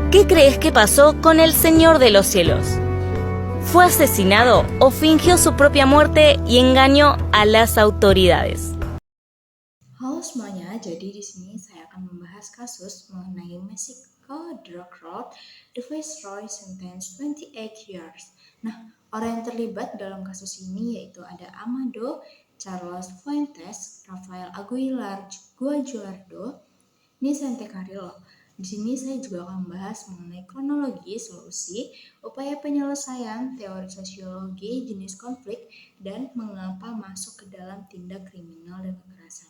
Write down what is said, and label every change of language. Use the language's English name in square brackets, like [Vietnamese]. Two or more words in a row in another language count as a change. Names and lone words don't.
[Spanish] ¿Qué crees que pasó con el Señor de los Cielos? ¿Fue asesinado o fingió su propia muerte y engañó a las autoridades? [Indonesian] Halo semuanya, jadi di sini saya akan membahas kasus mengenai [English] Mexico drug road, the Viceroy sentence 28 years. [Indonesian] Nah, orang yang terlibat dalam kasus ini yaitu ada Amado Carlos Fuentes, Rafael Aguilar Guajardo, Vicente Carrillo. Di sini saya juga akan membahas mengenai kronologi, solusi, upaya penyelesaian, teori sosiologi, jenis konflik, dan mengapa masuk ke dalam tindak kriminal dan kekerasan.